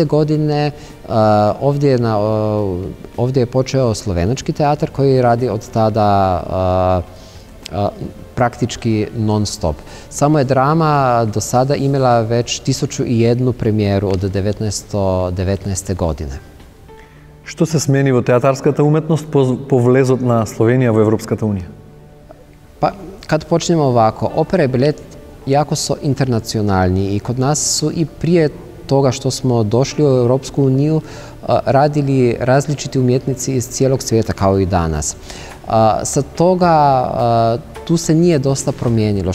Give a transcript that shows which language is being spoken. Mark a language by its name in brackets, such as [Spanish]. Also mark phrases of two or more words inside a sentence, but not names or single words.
[Croatian] godine ovdje je počeo slovenački teatar koji radi od tada praktički non stop. Samo je drama do sada imala već 1001 premijeru od 1919. godine. [Macedonian] Што се смени во театарската уметност по влезот на Словенија во Европската унија? [Croatian] Pa, kad počnemo ovako, opera i balet jako su internacionalni i kod nas su i prije toga što smo došli u Europsku uniju radili različiti umjetnici iz cijelog svijeta kao i danas. Sa toga tu se nije dosta promijenilo.